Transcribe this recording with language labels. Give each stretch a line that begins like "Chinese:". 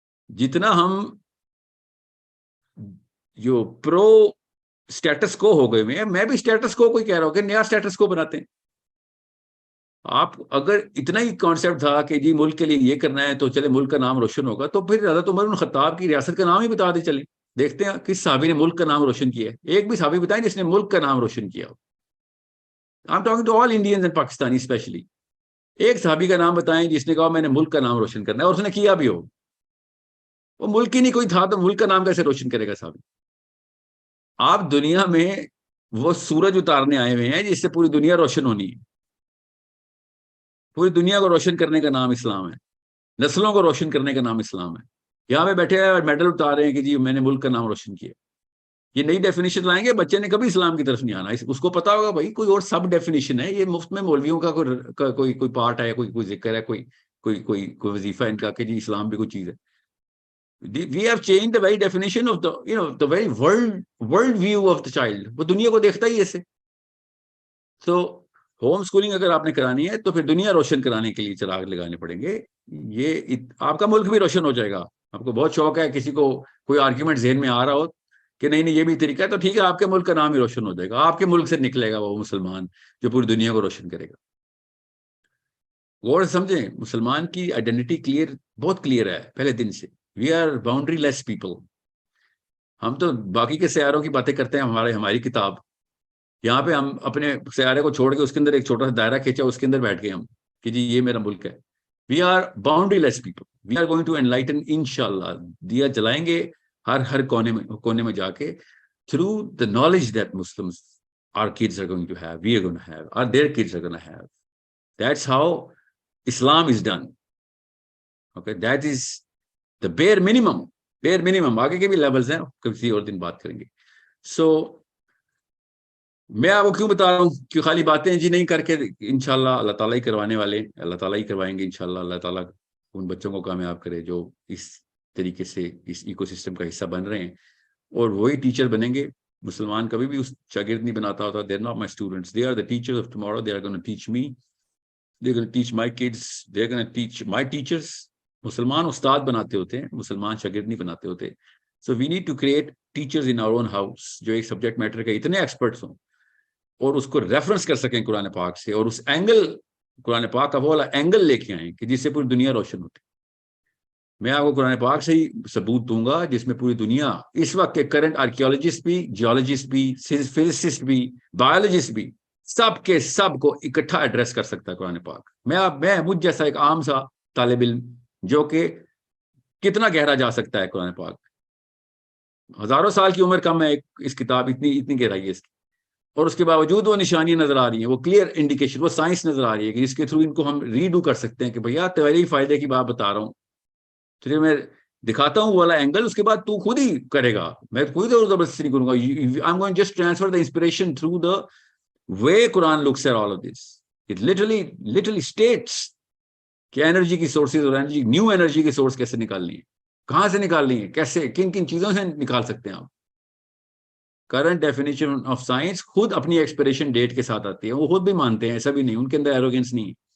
Urdu: جتنا ہم جو پرو سٹیٹس کو ہو گئے میں بھی سٹیٹس کو کوئی کہہ رہا ہوں کہ نیا سٹیٹس کو بناتے ہیں. آپ اگر اتنا ہی کانسیپٹ تھا کہ جی ملک کے لیے یہ کرنا ہے تو چلے ملک کا نام روشن ہوگا, تو پھر حضرت عمر بن خطاب کی ریاست کا نام ہی بتا دے. چلے دیکھتے ہیں کس صحابی نے ملک کا نام روشن کیا ہے. ایک بھی صحابی بتائیں جس نے ملک کا نام روشن کیا ہو.
English: I'm talking to all Indians and Pakistani especially.
Urdu: ایک صحابی کا نام بتائیں جس نے کہا میں نے ملک کا نام روشن کرنا ہے, اور اس نے کیا بھی ہو. وہ ملک ہی نہیں کوئی تھا تو ملک کا نام کیسے روشن کرے گا صحابی. آپ دنیا میں وہ سورج اتارنے آئے ہوئے ہیں جس سے پوری دنیا روشن ہونی ہے. پوری دنیا کو روشن کرنے کا نام اسلام ہے, نسلوں کو روشن کرنے کا نام اسلام ہے. یہاں پہ بیٹھے ہیں اور میڈل اتار رہے ہیں کہ جی میں نے ملک کا نام روشن کیا. یہ نئی ڈیفینیشن لائیں گے, بچے نے کبھی اسلام کی طرف نہیں آنا. اس کو پتا ہوگا بھائی کوئی اور سب ڈیفینیشن ہے, یہ مفت میں مولویوں کا کوئی پارٹ ہے, کوئی ذکر ہے, کوئی وظیفہ ان کا کہ جی اسلام بھی کوئی چیز ہے.
English: We have changed the very definition of the very world view of the child.
Urdu: وہ دنیا کو دیکھتا ہی ایسے. تو ہوم سکولنگ اگر آپ نے کرانی ہے تو پھر دنیا روشن کرانے کے لیے چراغ لگانے پڑیں گے. یہ آپ کا ملک بھی روشن ہو جائے گا. آپ کو بہت شوق ہے, کسی کو کوئی آرگیومنٹ ذہن میں آ رہا ہو کہ نہیں یہ بھی طریقہ ہے, تو ٹھیک ہے, آپ کے ملک کا نام ہی روشن ہو جائے گا. آپ کے ملک سے نکلے گا وہ مسلمان جو پوری دنیا کو روشن کرے گا. غور سمجھیں, مسلمان کی آئیڈینٹی بہت کلیئر ہے پہلے دن سے.
English: We are boundaryless people.
Urdu: ہم تو باقی کے سیاروں کی باتیں کرتے ہیں, ہماری کتاب. یہاں پہ ہم اپنے سیارے کو چھوڑ کے اس کے اندر ایک چھوٹا سا دائرہ کھینچا, اس کے اندر بیٹھ گئے ہم کہ جی یہ میرا ملک ہے.
English: We are boundaryless people. We are going to enlighten انشاءاللہ.
Urdu: دیا جلائیں گے ہر کونے میں جا کے,
English: through the knowledge that Muslims, our kids are going to have, we are going to have, or their kids are going to have. That's how Islam is done. Okay, that is the bare minimum.
Urdu: آگے کے بھی levels ہیں, کسی اور دن بات کریں گے. سو میں آپ کو کیوں بتا رہا ہوں کہ خالی باتیں جی نہیں کر کے انشاءاللہ اللہ تعالیٰ ہی کروانے والے, اللہ تعالیٰ ہی کروائیں گے انشاءاللہ. اللہ تعالیٰ ان بچوں کو کامیاب کرے جو اس طریقے سے اس ایکو سسٹم کا حصہ بن رہے ہیں, اور وہی ٹیچر بنیں گے. مسلمان کبھی بھی اس شاگرد نہیں بناتا ہوتا.
English: They are not my students. They are the teachers of tomorrow. They are going to teach me. They are going to teach my kids. They are going to teach my teachers.
Urdu: مسلمان استاد بناتے ہوتے ہیں, مسلمان شاگرد نہیں بناتے ہوتے.
English: So we need to create teachers in our own house
Urdu: جو ایک سبجیکٹ میٹر کے اتنے ایکسپرٹس ہوں اور اس کو ریفرنس کر سکیں قرآن پاک سے, اور اس اینگل قرآن پاک کا وہ والا اینگل لے کے آئیں کہ جس سے پوری دنیا روشن ہوتی. میں آپ کو قرآن پاک سے ہی ثبوت دوں گا جس میں پوری دنیا اس وقت کے کرنٹ آرکیولوجسٹ بھی, جیولوجسٹ بھی, فزسسٹ بھی, بایولوجسٹ بھی, سب کے سب کو اکٹھا ایڈریس کر سکتا ہے قرآن پاک. مجھ جیسا ایک عام سا طالب علم جو کہ کتنا گہرا جا سکتا ہے قرآن پاک. ہزاروں سال کی عمر کم ہے اس کتاب, اتنی گہرائی ہے اس کی. اور اس کے باوجود وہ نشانیاں نظر آ رہی ہیں, وہ کلیئر انڈیکیشن, وہ سائنس نظر آ رہی ہے کہ جس کے تھرو ان کو ہم ریڈو کر سکتے ہیں کہ بھیا تیرے ہی فائدے کی بات بتا رہا ہوں, تجھے میں دکھاتا ہوں والا اینگل, اس کے بعد تو خود ہی کرے گا, میں کوئی زبردستی نہیں کروں گا.
English: I am going just transfer the inspiration through the way Quran looks at all of this. It literally states
Urdu: کہ انرجی کی سورسز اور انرجی, نیو انرجی کی سورس کیسے نکالنی ہے, کہاں سے نکالنی ہے, کیسے, کن کن چیزوں سے نکال سکتے ہیں آپ. کرنٹ ڈیفینیشن آف سائنس خود اپنی ایکسپریشن ڈیٹ کے ساتھ آتی ہے, وہ خود بھی مانتے ہیں, ایسا بھی نہیں, ان کے اندر ایروگینس نہیں ہے.